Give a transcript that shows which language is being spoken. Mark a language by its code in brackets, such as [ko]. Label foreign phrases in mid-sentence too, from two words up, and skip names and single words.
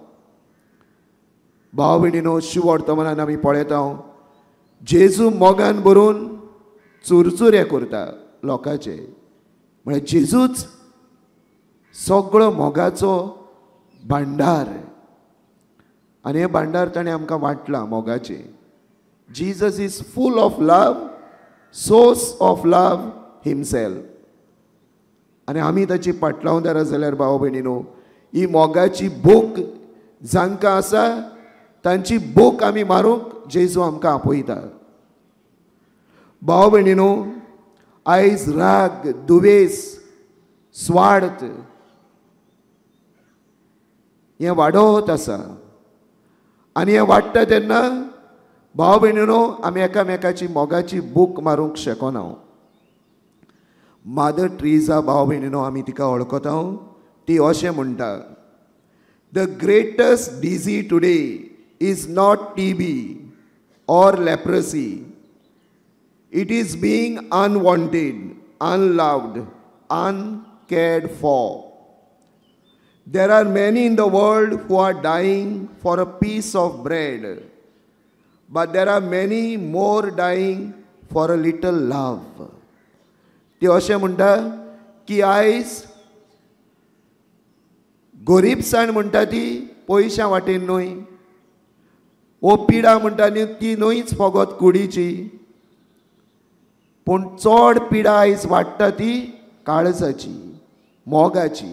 [kok] भाव भयणीनो शुभ वर्तमानान आमी पळयता जेजू मोगान भरून चुरचुरे करता लोकांचे. म्हळ्यार जेजूच सगळो मोगाचो भांडार. आनी हे भांडार ताणें आमकां वांटलां मोगाचे. [en] Jesus is full of love, source of love himself. [kok] आनी आमी ताची पाटलावदारां जाल्यार भाव भयणीनो ही मोगाची भूक जांकां आसा तांची भूक आमी मारूंक जेजू आमकां आपयता. भाव भयणीनो आयज राग, दुवेस, स्वार्थ हें वाडत आसा. आनी हें वाडटा तेन्ना भाव भयणीनो आमी एकामेकाची मोगाची भूक मारूंक शकना. मादर ट्रिजा भाव भयणीनो आमी तिका वळखता. ती अशें म्हणटा, [en] the greatest disease today is not TB, or leprosy. It is being unwanted, unloved, uncared for. There are many in the world who are dying for a piece of bread, but there are many more dying for a little love. [kok] ते अशें म्हणटा की आयज गरीबसाण म्हणटा ती पयशां वाटेन न्हय, ओ पिडा म्हणटा ती न्हयच फकत कुडीची, पूण चड पिडा आयज वाडटा ती काळजाची, मोगाची.